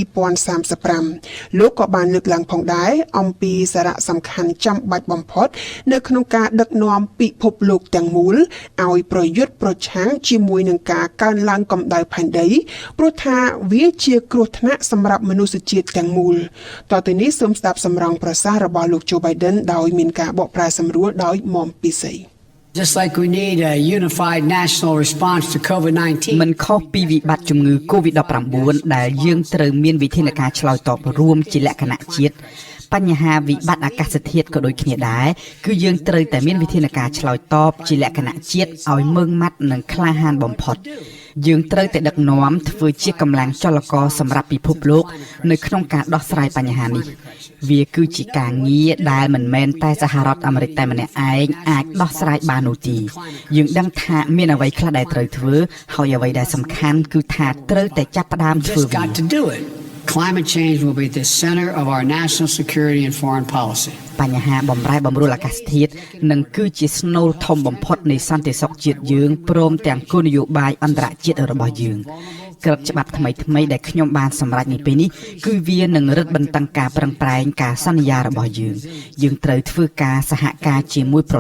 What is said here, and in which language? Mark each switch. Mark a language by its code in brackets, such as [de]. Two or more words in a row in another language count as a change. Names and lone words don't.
[km] 2035 លោកក៏បានលើកឡើងផងដែរអំពីសារៈសំខាន់ចាំបាច់បំផុតនៅក្នុងការដឹកនាំពិភពលោកទាំងមូលឲ្យប្រយុទ្ធប្រឆាំងជាមួយនឹងការកើនឡើងកម្ដៅផែនដីព្រោះថាវាជាគ្រោះថ្នាក់សម្រាប់មនុស្សជាតិទាំងមូលតទៅនេះសូមស្ដាប់សម្រងប្រសាសន៍របស់លោកโจ Biden ដោយមានការបកប្រែសម្រួលដោយមុំពិសី [en] Just like we need a unified national response to COVID-19 [km] មិនខុសពីវិបត្តិជំងឺ COVID-19 ដែលយើងត្រូវមានវិធានការឆ្លើយតបរួមជាលក្ខណៈជាតិបញ្ហាវិបត្តិអាកាសធាតុក៏ដូចគ្នា ដែរគឺយើងត្រូវតែមានវិធានការឆ្លើយតបជាលក្ខណៈជាតិឲ្យម៉ឺងម៉ាត់និងក្លាហានបំផុតយើងត្រូវតែដឹកនាំធ្វើជាកម្លាំងចលករសម្រាប់ពិភពលោកនៅក្នុងការដោះស្រាយបញ្ហានេះវាគឺជាការងារដែលមិនមែនតែសហរដ្ឋអាមេរិកតែម្នាក់ឯងអាចដោះស្រាយបាននោះទេយើងដឹងថាមានអ្វីខ្លះដែលត្រូវធ្វើហើយអ្វីដែលសំខាន់គឺថាត្រូវតែចាប់ផ្ដើមធ្វើវា [en] Climate change will be at the center of our national security and foreign policy. [km] បញ្ហាបំរែបំរួលអាកាសធាតុនឹងគឺជាស្នូលធំបំផុតនៃសន្តិសុខជាតិយើងព្រមទាំងគោលនយោបាយអន្តរជាតិរបស់យើងក្រឹត្យច្បាប់ថ្មីដែលខ្ញុំបានសម្រេចនៅពេលនេះគឺវានឹងរឹតបន្តឹងការប្រឹងប្រែងការសន្យារបស់យើងត្រូវធ្វើការសហការជាមួយប្រ